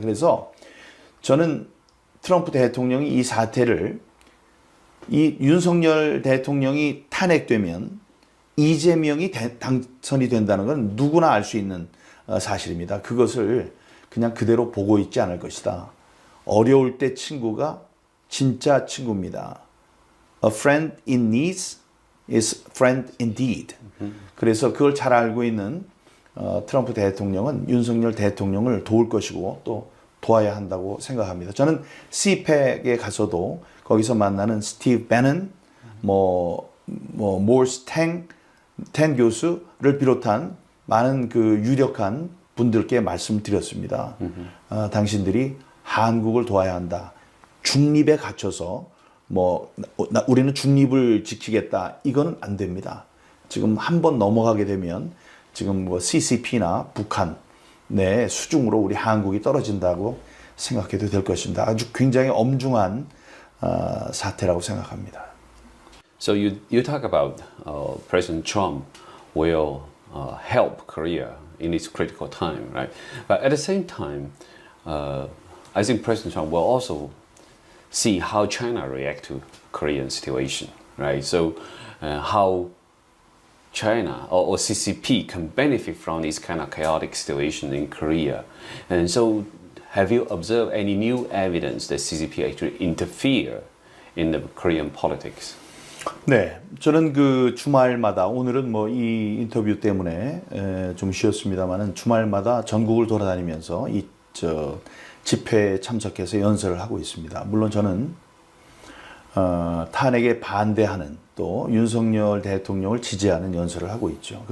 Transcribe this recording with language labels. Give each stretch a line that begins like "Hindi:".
Korean: 그래서 저는 트럼프 대통령이 이 사태를 이 윤석열 대통령이 탄핵되면 이재명이 당선이 된다는 건 누구나 알 수 있는 사실입니다. 그것을 그냥 그대로 보고 있지 않을 것이다. 어려울 때 친구가 진짜 친구입니다.
English: A friend in need is friend indeed.
Korean: 그래서 그걸 잘 알고 있는 트럼프 대통령은 윤석열 대통령을 도울 것이고 또 도와야 한다고 생각합니다. 저는 CPEC에 가서도 거기서 만나는 스티브 배넌, 모리스 탱 교수를 비롯한 많은 그 유력한 분들께 말씀드렸습니다. 당신들이 한국을 도와야 한다. 중립에 갇혀서 우리는 중립을 지키겠다. 이거는 안 됩니다. 지금 한번 넘어가게 되면 지금 CCP나 북한 내 수중으로 우리 한국이 떨어진다고 생각해도 될 것입니다. 아주 굉장히 엄중한 사태라고 생각합니다.
English: So you talk about President Trump will help Korea in its critical time, right? But at the same time, I think President Trump will also see how China react to Korean situation, right? So how China or CCP can benefit from this kind of chaotic situation in Korea. And so have you observed any new evidence that CCP actually interfere in the Korean politics?
Korean: 네, 저는 그 주말마다 오늘은 이 인터뷰 때문에 좀 쉬었습니다만은 주말마다 전국을 돌아다니면서 집회에 참석해서 연설을 하고 있습니다. 물론 저는 탄핵에 반대하는 또 윤석열 대통령을 지지하는 연설을 하고 있죠.